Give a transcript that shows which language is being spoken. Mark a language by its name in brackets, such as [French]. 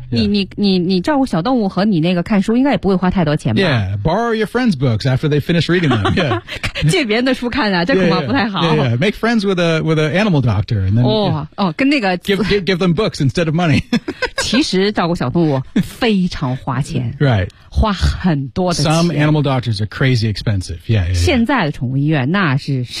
[Chinese] 对、你照顾小动物和你那个看书应该也不会花太多钱吧 [English] Yeah, borrow your friend's books after they finish reading them. Yeah. [Chinese] 借别人的书看啊这恐怕不太好。 [English] Yeah, make friends with an animal doctor. And then,、 [Chinese] 跟那个 [English] give them books instead of money. [Chinese] 其实照顾小动物非常花钱。 [English] Right. [Chinese] 花很多的钱。 [English] Some animal doctors are crazy expensive. Yeah, yeah, yeah. [Chinese] 现在的宠物医院那是